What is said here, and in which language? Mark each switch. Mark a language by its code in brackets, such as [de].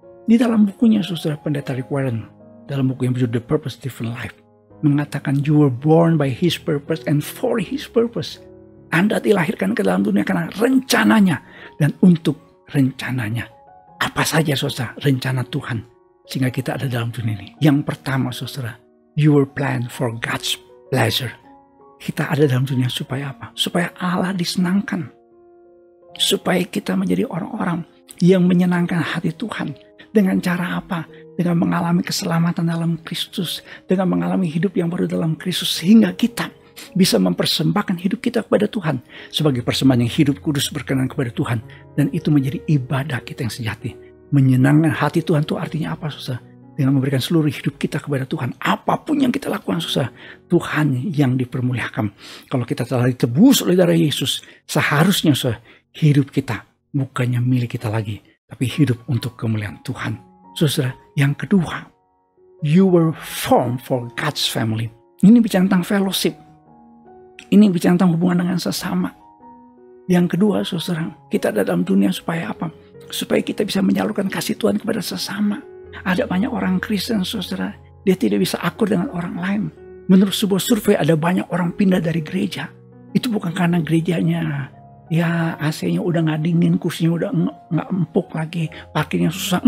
[id] Di dalam bukunya saudara, Pendeta Rick Warren, dalam buku yang berjudul The Purpose Driven Life, mengatakan [en] you were born by his purpose [id] and for his purpose. Anda dilahirkan ke dalam dunia karena rencananya dan untuk rencananya. Apa saja saudara rencana Tuhan sehingga kita ada dalam dunia ini? Yang pertama saudara, [en] you were planned for God's pleasure. [id] Kita ada dalam dunia supaya apa? Supaya Allah disenangkan. Supaya kita menjadi orang-orang yang menyenangkan hati Tuhan. Dengan cara apa? Dengan mengalami keselamatan dalam Kristus. Dengan mengalami hidup yang baru dalam Kristus. Sehingga kita bisa mempersembahkan hidup kita kepada Tuhan. Sebagai persembahan yang hidup, kudus, berkenan kepada Tuhan. Dan itu menjadi ibadah kita yang sejati. Menyenangkan hati Tuhan itu artinya apa saudara? Dengan memberikan seluruh hidup kita kepada Tuhan. Apapun yang kita lakukan saudara, Tuhan yang dipermuliakan. Kalau kita telah ditebus oleh darah Yesus, seharusnya saudara, hidup kita bukannya milik kita lagi, tapi hidup untuk kemuliaan Tuhan. Saudara, yang kedua, [en] you were formed for God's family. [id] Ini bicara tentang fellowship. Ini bicara tentang hubungan dengan sesama. Yang kedua, saudara, kita ada dalam dunia supaya apa? Supaya kita bisa menyalurkan kasih Tuhan kepada sesama. Ada banyak orang Kristen, saudara, dia tidak bisa akur dengan orang lain. Menurut sebuah survei, ada banyak orang pindah dari gereja. Itu bukan karena gerejanya AC-nya udah nggak dingin, kursinya udah nggak empuk lagi, parkirnya susah.